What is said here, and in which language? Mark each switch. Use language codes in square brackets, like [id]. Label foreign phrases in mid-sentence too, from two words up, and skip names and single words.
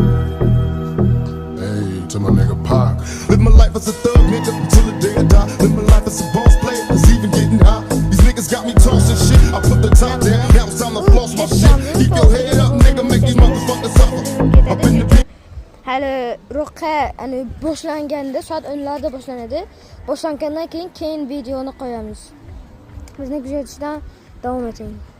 [en] Hey, to my nigga Pac. Live my life as a thug nigga till the day I die. Live my life as a boss player is even getting high. These niggas got me tossing shit. I put the top down. Now it's time to floss my shit. Keep your head up, nigga. Make these motherfuckers suffer. Up in the [uz] Hali ro'qqa boshlanganda soat 10larda boshlanadi. Boshlangandan keyin videoni qo'yamiz. Bizni kuzatishdan davom eting.